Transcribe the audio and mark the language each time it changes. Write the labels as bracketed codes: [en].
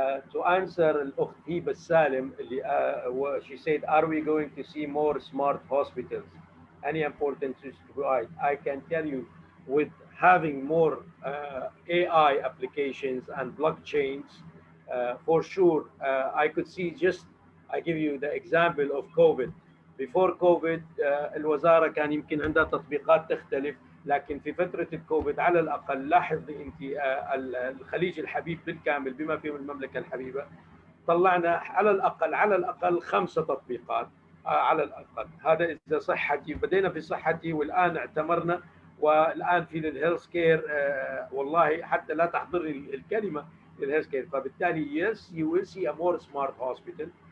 [en] To answer [ar] الأخت [en] هبة السالم [ar] اللي [en] she said, are we going to see more smart hospitals? Any importance to provide? I can tell you, with having more AI applications and blockchains, for sure, I could see just, I give you the example of COVID. Before COVID, [ar] الوزارة كان يمكن عندها تطبيقات تختلف، لكن في فترة الكوفيد على الأقل لاحظي أنت الخليج الحبيب بالكامل بما فيه المملكة الحبيبة طلعنا على الأقل 5 تطبيقات على الأقل. هذا إذا صحتي، بدينا في صحتي والآن اعتمرنا، والآن في الهيلث كير والله حتى لا تحضر الكلمة الهيلث كير. فبالتالي [en] yes, you will see a more smart hospital.